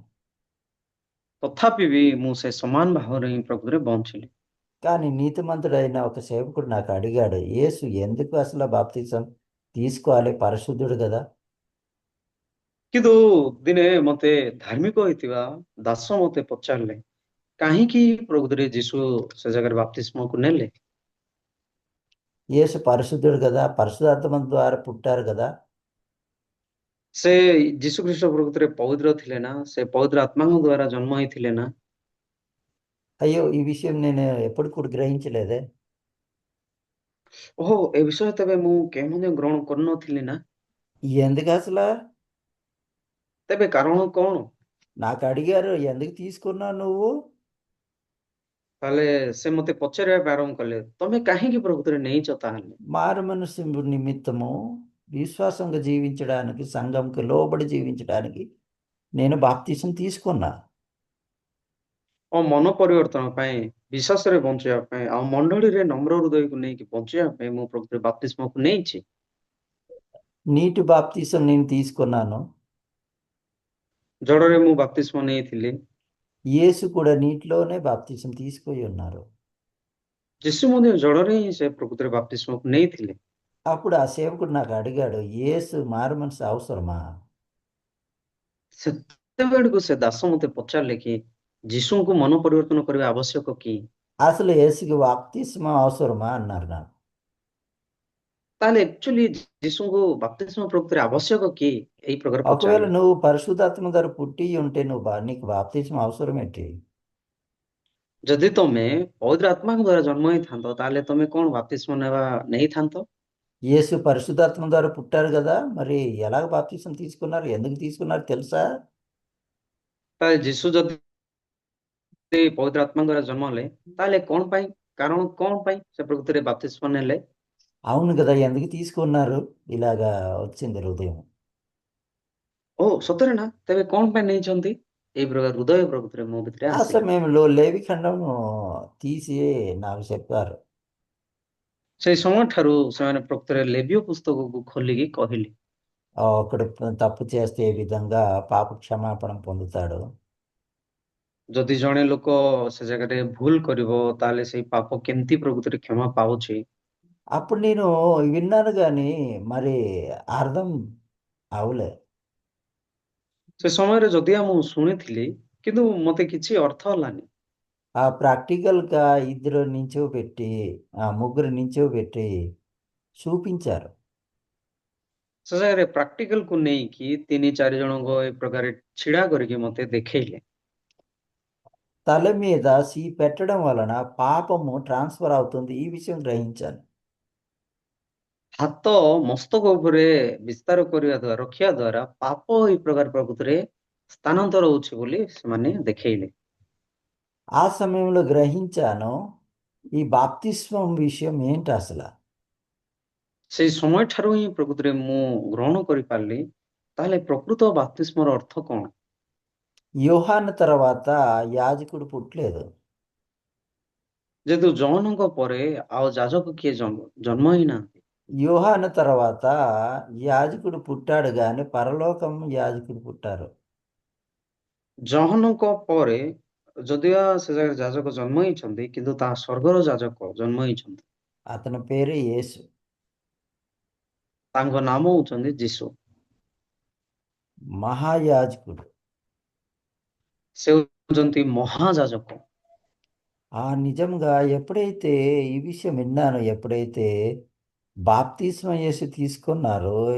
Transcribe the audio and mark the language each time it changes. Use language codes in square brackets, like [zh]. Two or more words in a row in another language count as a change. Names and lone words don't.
[or] ତଥାପି ବି ମୁଁ ସେ ସମାନ ଭାବରେ ହିଁ ପ୍ରକୃତରେ ବଞ୍ଚିଲି। [te] కానీ నీతిమంతుడైన ఒక సేవకుడు నాకు అడిగాడు యేసు ఎందుకు అసలు బాప్తిసం తీసుకోవాలి పరిశుద్ధుడు కదా. [or] କିନ୍ତୁ ଦିନେ ମତେ ଧାର୍ମିକ ହେଇଥିବା ଦାସ ମତେ ପଚାରିଲେ, କାହିଁକି ପ୍ରକୃତରେ ଯୀଶୁ ସେ ଜାଗାରେ ବାପ୍ତିସ୍ମକୁ ନେଲେ? [te] యేసు పరిశుద్ధుడు కదా పరిశుద్ధాత్మ ద్వారా పుట్టారు కదా. [or] ସେ ଯୀଶୁଖ୍ରୀଷ୍ଟ ପ୍ରକୃତରେ ପବିତ୍ର ଥିଲେ ନା? ସେ ପବିତ୍ର ଆତ୍ମାଙ୍କ ଦ୍ଵାରା ଜନ୍ମ ହେଇଥିଲେ ନା? [te] అయ్యో ఈ విషయం నేను ఎప్పుడు కూడా గ్రహించలేదే. [or] ଓହୋ, ଏ ବିଷୟ ତେବେ ମୁଁ କେବେ ମଧ୍ୟ ଗ୍ରହଣ କରିନଥିଲି ନା? [te] ఎందుకు అసలు [or] ତେବେ କାରଣ କଣ? [te] నాకు అడిగారు ఎందుకు తీసుకున్నావు నువ్వు? [or] ତାହେଲେ ସେ ମତେ ପଚାରିବା ପାଇଁ ଆରମ୍ଭ କଲେ, ତମେ କାହିଁକି ପ୍ରକୃତରେ ନେଇଛ ତାହେଲେ? [te] మారు మనసు నిమిత్తము విశ్వాసంగా జీవించడానికి, సంఘంకి లోబడి జీవించడానికి నేను బాప్తీసం తీసుకున్నా. [or] ଓ ମନ ପରିବର୍ତ୍ତନ ପାଇଁ, ବିଶ୍ୱାସରେ ବଞ୍ଚିବା ପାଇଁ, ଆଉ ମଣ୍ଡଳୀରେ ନମ୍ର ହୃଦୟକୁ ନେଇକି ବଞ୍ଚିବା ପାଇଁ ମୁଁ ପ୍ରକୃତରେ ବାପ୍ତିସ୍ମକୁ ନେଇଛି। [te] నీటి బాప్తీసం నేను తీసుకున్నాను. [or] ଜଳରେ ମୁଁ ବାପ୍ତିସ୍ମ ନେଇଥିଲି। [te] యేసు కూడా నీటిలోనే బాప్తీసం తీసుకొని ఉన్నారు. [or] ଯୀଶୁ ମଧ୍ୟ ଜଳରେ ହିଁ ସେ ପ୍ରକୃତରେ ବାପ୍ତିସ୍ମକୁ ନେଇଥିଲେ। [te] అప్పుడు ఆ సేవకుడు నాకు అడిగాడు, యేసు మారు మనసు అవసరమా? [or] ସେତେବେଳକୁ ସେ ଦାସ ମତେ ପଚାରିଲେ କି ଯୀଶୁଙ୍କୁ ମନ ପରିବର୍ତ୍ତନ କରିବା ଆବଶ୍ୟକ କି? [te] అసలు యేసుకి బాప్తిస్మం అవసరమా అన్నారు నాకు. [or] ତାହେଲେ ଆକ୍ଚୁଆଲି ଯୀଶୁଙ୍କୁ ବାପ୍ତିସ୍ମ ପ୍ରକୃତରେ ଆବଶ୍ୟକ କି? ଏଇ ପ୍ରକାର [te] ఒకవేళ [or] ପଚାରିଲେ। [te] నువ్వు పరిశుద్ధాత్మ ద్వారా పుట్టి ఉంటే నీకు బాప్తిస్మం అవసరం ఏంటి? [or] ଯଦି ତମେ ପବିତ୍ର ଆତ୍ମାଙ୍କ ଦ୍ୱାରା ଜନ୍ମ ହେଇଥାନ୍ତ ତାହେଲେ ତମେ କଣ ବାପ୍ତିସ୍ମ ନେଇଥାନ୍ତ? [te] యేసు పరిశుద్ధాత్మ ద్వారా పుట్టారు కదా, మరి ఎలాగ బాప్తిసం తీసుకున్నారు, ఎందుకు తీసుకున్నారు తెలుసా? [or] ତାହେଲେ ଯୀଶୁ ଯଦି ପବିତ୍ର ଆତ୍ମାଙ୍କ ଦ୍ୱାରା ଜନ୍ମ ହେଲେ ତାହେଲେ କଣ ପାଇଁ, କାରଣ କଣ ପାଇଁ ସେ ପ୍ରକୃତରେ ବାପ୍ତିସ୍ମ ନେଲେ? [te] అవును కదా, ఎందుకు తీసుకున్నారు? ఇలాగా వచ్చింది హృదయం. [or] ଓ ସତରେ ନା? ତେବେ କଣ ପାଇଁ ନେଇଛନ୍ତି? ଏଇ ପ୍ରକାର ହୃଦୟ ପ୍ରକୃତରେ ମୋ ଭିତରେ [te] ఆ [or] ଆସିଲା। [te] సమయంలో లేవి ఖండం తీసి నాకు చెప్పారు. [or] ସେଇ ସମୟ ଠାରୁ ସେମାନେ ପ୍ରକୃତରେ ଲେବୀୟ పుస్తకକୁ ଖୋଲିକି କହିଲେ, [te] ఒకడు తప్పు చేస్తే ఏ విధంగా పాప క్షమాపణ పొందుతాడు. [or] ଯଦି ଜଣେ ଲୋକ ସେ ଜାଗାରେ ଭୁଲ କରିବ ତାହେଲେ ସେଇ ପାପ କେମିତି ପ୍ରକୃତରେ କ୍ଷମା ପାଉଛି? [te] అప్పుడు నేను విన్నాను కానీ మరి అర్థం అవలే. [or] ସେ సమୟରେ ଯଦିଓ ମୁଁ ଶୁଣିଥିଲି କିନ୍ତୁ ମତେ କିଛି ଅର୍ଥ ହେଲାନି। [te] ఆ ప్రాక్టికల్‌గా ఇద్దరు నించోబెట్టి, ముగ్గురు నించోబెట్టి చూపించారు. [or] ସେ ଜାଗାରେ ପ୍ରାକ୍ଟିକାଲକୁ ନେଇକି 3-4 ଜଣଙ୍କ ଏ ପ୍ରକାର ଛିଡା କରିକି ମତେ ଦେଖେଇଲେ। [te] తల మీద పెట్టడం వలన పాపము ట్రాన్స్‌ఫర్ అవుతుంది. ఈ విషయం గ్రహించాను. [or] ହାତ ମସ୍ତକ ଉପରେ ବିସ୍ତାର କରିବା ଦ୍ୱାରା ରଖିବା ଦ୍ୱାରା ପାପ ଏଇ ପ୍ରକାର ପ୍ରକୃତିରେ ସ୍ଥାନାନ୍ତର ହଉଛି ବୋଲି ସେମାନେ ଦେଖେଇଲେ। [te] ఆ సమయంలో గ్రహించాను, ఈ బాప్తిస్మం విషయం ఏంటసల? [or] ସେଇ ସମୟ ଠାରୁ ହିଁ ପ୍ରକୃତିରେ ମୁଁ ଗ୍ରହଣ କରିପାରିଲି ତାହେଲେ ପ୍ରକୃତ ବାପ୍ତିସ୍ମର ଅର୍ଥ କଣ? [te] యోహాను తర్వాత యాజకుడు పుట్టలేదు. [or] ଯେହେତୁ ଜଣଙ୍କ ପରେ ଆଉ ଯାଜକ କିଏ ଜନ୍ମ ହେଇନାହାନ୍ତି। [te] యోహాను తర్వాత యాజకుడు పుట్టాడు గాని పరలోకం యాజకుడు పుట్టారు. [or] ଜହନଙ୍କ ପରେ ଯଦିଓ ସେ ଜାଗାରେ ଯାଜକ ଜନ୍ମ ହେଇଛନ୍ତି କିନ୍ତୁ ତାହା ସ୍ୱର୍ଗର ଯାଜକ ଜନ୍ମ ହେଇଛନ୍ତି। [te] అతని పేరే యేసు. [or] ତାଙ୍କ ନାମ ହଉଛନ୍ତି ଯୀଶୁ। [te] మహాయాజకుడు. [or] ସେ ହଉଛନ୍ତି ମହାଯାଜକ। [te] నిజంగా ఎప్పుడైతే ఈ విషయం విన్నానో, ఎప్పుడైతే బాప్తిస్మం యేసు తీసుకున్నారో,